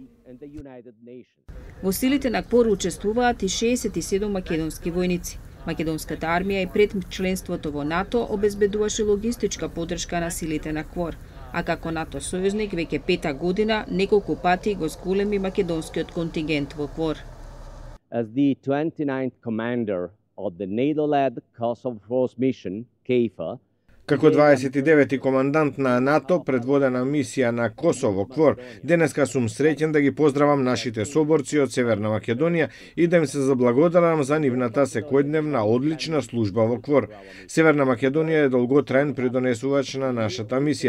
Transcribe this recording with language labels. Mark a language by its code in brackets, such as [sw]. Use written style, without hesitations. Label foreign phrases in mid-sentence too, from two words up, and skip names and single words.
[mk] Во силите на КФОР учествуваат и 67 македонски војници. Македонската армија и пред членството во НАТО обезбедуваше логистичка поддршка на силите на КФОР, а како НАТО сојузник веќе 5-та година неколку пати го зголеми македонскиот контингент во КФОР. [en] As the 29th commander of the NATO-led Kosovo Force Mission, KFOR, [mk] Како 29-ти командант на НАТО, предводена мисија на Косово КФОР, денеска сум среќен да ги поздравам нашите соборци од Северна Македонија и да им се заблагодарам за нивната секојдневна одлична служба во КФОР. Северна Македонија е долготраен придонесувач на нашата мисија.